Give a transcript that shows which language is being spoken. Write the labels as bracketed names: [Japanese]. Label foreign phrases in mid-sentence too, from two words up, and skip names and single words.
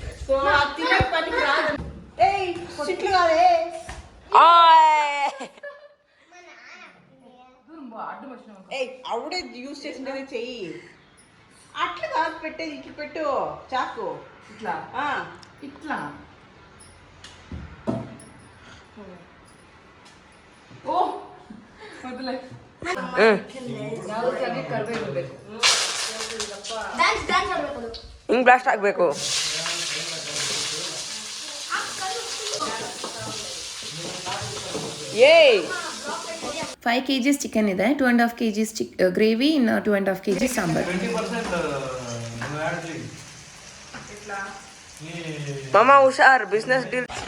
[Telugu] ఆవిడే యూస్ చేసిండే చెయ్యి. అట్లా కాదు, పెట్టేది ఇట్లా పెట్టు చాకు. ఇట్లా ఇట్లా. ఓ వదిలే. [Kannada] ಹಿಂಗ್ ಬ್ಲಾಸ್ಟ್ ಆಗ್ಬೇಕು. 5 kgs ಚಿಕನ್ ಇದೆ, 2.5 kgs ಗ್ರೇವಿ, ಇನ್ನು 2.5 kg ಸಾಂಬಾರ್. ಮಾಮ ಹುಷಾರ್, [English] business deal.